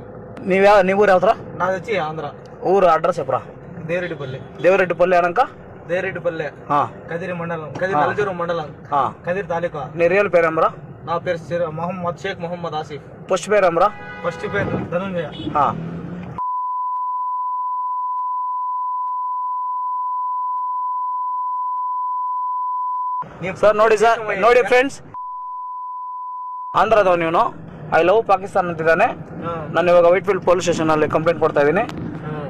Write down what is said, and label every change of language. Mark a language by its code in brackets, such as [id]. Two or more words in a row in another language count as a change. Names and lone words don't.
[te] నీ ఊరు ఎవరా? నాది వచ్చి ఆంధ్ర. ఊరు అడ్రస్ చెప్పరా? దేవరెడ్డిపల్లి అనక దేవరెడ్డిపల్లి కదిరి మండలం, నలజూరు మండలం, కదిరి తాలూకా. నీ రియల్ పేరేమరా? నా పేరు మొహమ్మద్ షేక్ మొహమ్మద్ ఆసిఫ్. ఫస్ట్ పేరేమరా? ఫస్ట్ పేరు ధనుంజయ. [kn] ಸರ್ ನೋಡಿ ಫ್ರೆಂಡ್ಸ್, ಆಂಧ್ರದ ನೀನು [en] I love Pakistan [kn] ಅಂತಿದ್ದಾನೆ. ನಾನು ಇವಾಗ ವೈಟ್ ಫೀಲ್ಡ್ [en] police station [kn] ಅಲ್ಲಿ ಕಂಪ್ಲೇಂಟ್ ಕೊಡ್ತಾ ಇದ್ದೀನಿ.